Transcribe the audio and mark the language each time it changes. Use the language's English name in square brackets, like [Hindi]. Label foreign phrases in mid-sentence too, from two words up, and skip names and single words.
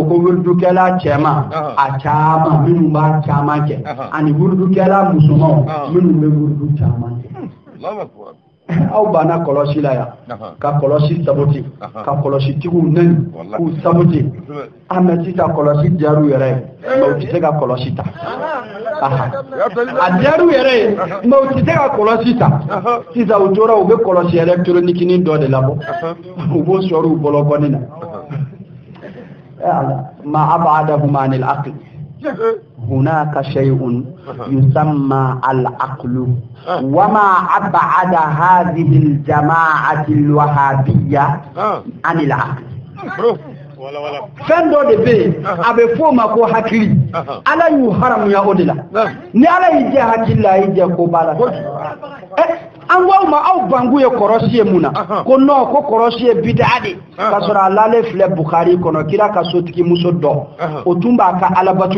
[Bambara] ko wurdukɛla cɛman a caman minnu b'a caman kɛ ani wurdukɛla musoman minnu bɛ wurdu caman kɛ aw banna kɔlɔsi la yan ka kɔlɔsi sabote ka kɔlɔsitigiw nɛni k'u sabote mɛ sisan kɔlɔsi diyar'u yɛrɛ ye mɛ u tɛ se ka kɔlɔsi ta a diyar'u yɛrɛ ye mɛ u tɛ se ka kɔlɔsi ta sisan u tora u bɛ kɔlɔsi électronique dɔ de labɔ u b'o sɔrɔ u bɔlɔbɔnin na [Arabic] ما أبعدهما عن العقل هناك شيء يسمى العقل وما أبعد هذه الجماعة الوهابية عن العقل [Bambara] fɛn dɔ de bɛ yen a bɛ f'o ma ko hakili ala y'u haramuya o de la ni ala y'i jɛ hakili la a y'i jɛ ko ba la an ko aw ma aw bangu ye kɔrɔsi ye mun na ko non ko kɔrɔsi ye bid'a de k'a sɔrɔ a lalen filɛ Bukari kɔnɔ kira ka sotigi muso dɔ o tun b'a ka alabatu